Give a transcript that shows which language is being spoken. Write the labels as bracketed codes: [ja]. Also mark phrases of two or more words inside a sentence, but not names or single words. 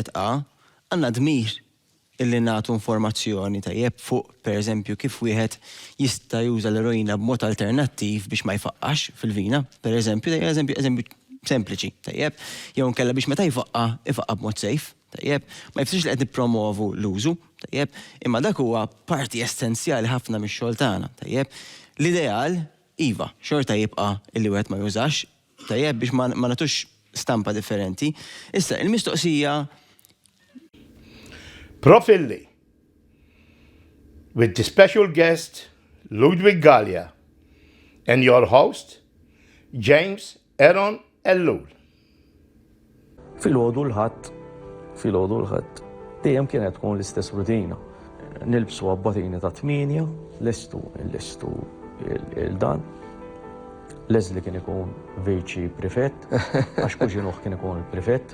[mt] setqa għandna dmir illi nagħtu informazzjoni tajjeb fuq pereżempju kif wieħed jista' juża l-eroina b'mod alternattiv biex ma jfaqqax fil-vina, pereżempju, eżempju sempliċi, tajjeb, jew nkella biex meta jfaqqa b'mod sejf, tajjeb, ma jfsirx li qed nippromovu l-użu, tajjeb, imma dak huwa parti essenzjali ħafna mix-xogħol tagħna, tajjeb. L-ideal iva, xorta jibqa' illi wieħed ma jużax, tajjeb biex ma nagħtux stampa differenti. Issa, il-mistoqsija [en] PROFILI with the special guest LUDWIG GALEA and your host James Aaron ELLUL. [mt] Fil-ħodu l-ħadd dejjem kienet tkun l-istess rutina. Nilbsu abbatini ta' 8, lestu il-dan. Leslie kien ikun viċi prefett, għax kuġinuħ kien ikun il-prefett.